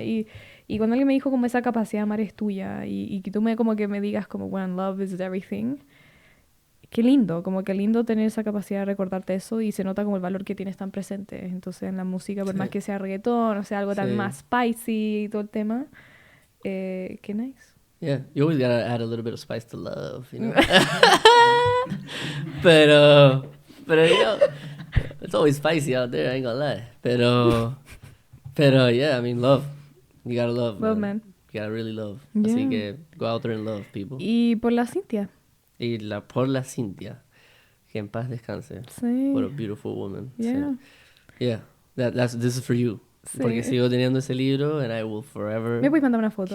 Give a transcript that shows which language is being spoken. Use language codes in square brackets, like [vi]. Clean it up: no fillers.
[es] Y cuando alguien me dijo como esa capacidad de amar es tuya y que tú como que me digas como [en] when love is everything, [es] qué lindo, como que lindo tener esa capacidad de recordarte eso y se nota como el valor que tienes tan presente. Entonces en la música, por Sí. más que sea reggaetón, o sea, algo tan Sí. más spicy y todo el tema, qué nice. [en] Yeah, you always gotta add a little bit of spice to love, you know. [es] pero, [en] you know, it's always spicy out there. I ain't gonna lie. [es] Pero, [en] yeah, I mean, love. You gotta love. Love, man. You gotta really love. Yeah. [es] Así que [en] go out there and love people. [es] Y por la Cintia. Y por la Cintia, que en paz descanse. Sí. [en] What a beautiful woman. Yeah. [es] Sí. [en] Yeah, this is for you. [es] Sí. Porque sigo teniendo ese libro [en] and I will forever [es] ¿Me puedes mandar una foto?